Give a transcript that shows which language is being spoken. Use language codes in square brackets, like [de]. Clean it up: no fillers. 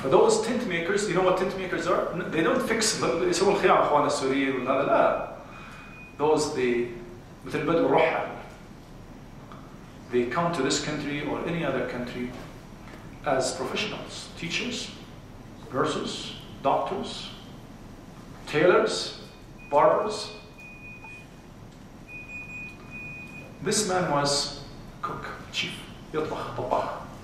[en] For those tent makers, you know what tent makers are? They don't fix [ar] يسووا الخيام اخواننا السوريين ولا لا. Those مثل بدو الرحل. [en] they come to this country or any other country as professionals, teachers, nurses, doctors, tailors, barbers. This man was cook, chief, [ar] يطبخ طباخ.